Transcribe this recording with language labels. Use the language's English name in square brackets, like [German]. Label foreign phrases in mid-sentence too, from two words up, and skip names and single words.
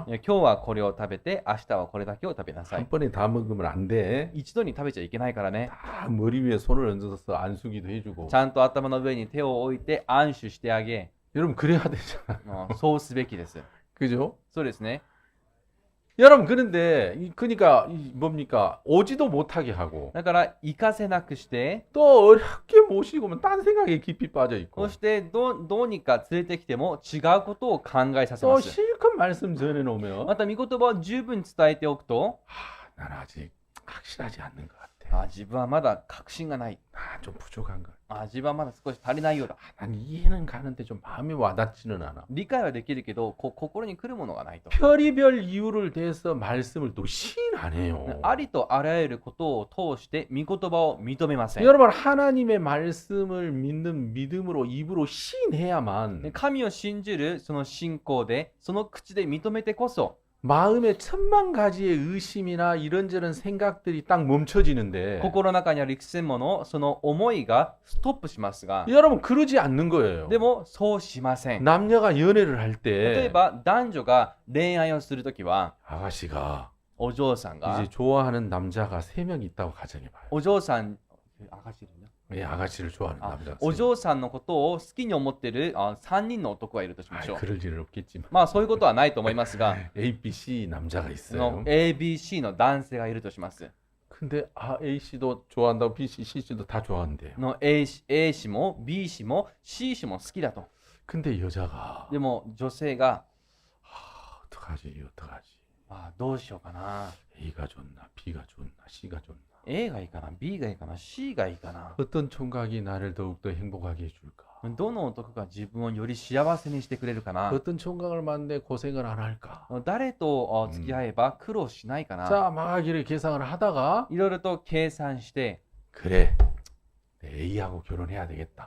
[Japanese] 今日はこれを食べて、明日はこれだけを食べなさい。 [Korean] 한 번에 다 먹으면 안 돼. [Japanese] 一度に食べちゃいけないからね。 [Korean] 다 머리 위에 손을 얹어서 안수기도 해주고. [Japanese] ちゃんと頭の上に手を置いて安守してあげ、 [Korean] 여러분 그래야 되잖아. [Japanese] そうすべきです。 [Korean] 그죠? [Japanese] そうですね。 [Korean] 여러분 그런데 그러니까 뭡니까? 오지도 못하게 하고 [Japanese] だから行かせなくして、 [Korean] 또 어렵게 모시고 오면 딴 생각에 깊이 빠져 [Japanese] そ [Korean] 있고 [Japanese] してどうにか連れてきても違うことを考えさせ [Korean] 또 [Japanese] ます。 [Korean] 실컷 말씀 전해 놓으면 [Japanese] また御言葉を十分伝えておくと、 [Korean] 나는 아직 확실하지 않는 것 같아. [Japanese] 自分はまだ確信がない。 [Korean] 좀 부족한 것 같아. [Japanese] 自分はまだ少し足りないようだ。 [Korean] 난 이해는 가는데 좀 마음이 와닿지는 않아. [Japanese] 理解はできるけど、心に来るものがないと。 [Korean] 별의별 이유를 대서 말씀을 또 시인 안 해요. [Japanese] ありとあらゆることを通して御言葉を認めません。 [Korean] 여러분 하나님의 말씀을 믿는 믿음으로 입으로 시인해야만 [Japanese] 神を信じるその信仰で、その口で認めてこそ、 [Korean] 마음에 천만 가지의 의심이나 이런저런 생각들이 딱 멈춰지는데 [Japanese] 心の中にある幾千ものその思いがストップしますが、 [Korean] 여러분 그러지 않는 거예요. [Japanese] でもそうしません。 [Korean] 남녀가 연애를 할 [Japanese] 例え [Korean] 때 [Japanese] ば男女が恋愛をするときは、 [Korean] 아가씨가 [Japanese] お嬢さんが [Korean] 이제 좋아하는 남자가 3명 있다고 가정해봐요. [Japanese] お嬢さん、 [Korean] 예, 아가씨를 좋아하는 남자가 [Japanese] お嬢さんのことを好きに思ってる3人の男がいるとしましょう。 [Korean] 그럴 일은 없겠지만 [Japanese] まあそういうことはないと思いますが、 [Korean] A, B, C 남자가 [Japanese] そ [Korean] 있어요. [Japanese] の ABC の男性がいるとします。 [Korean] 근데 A 씨도 좋아한다고 B 씨, C 씨도 다 좋아한대요. [Japanese] の A 氏も B 氏も C 氏も好きだと。 [Korean] 근데 여자가 [Japanese] でも女性が、 [Korean] 어떡하지? [Japanese] どうしようかな。 [Korean] A가 좋나 B가 좋나 C가 좋나 [Japanese] A がいいかな、B がいいかな、C がいいかな。 [Korean] 어떤 총각이 나를 더욱더 행복하게 해줄까? [Japanese] どの男が自分をより幸せにしてくれるかな。 [Korean] 어떤 총각을 만나 고생을 안 할까? [Japanese] 誰と付き合えば苦労しないかな。 [Korean] 자, 막 이렇게 계산을 하다가 [Japanese] いろいろと計算して、 [Korean] 그래 A하고 결혼해야 되겠다.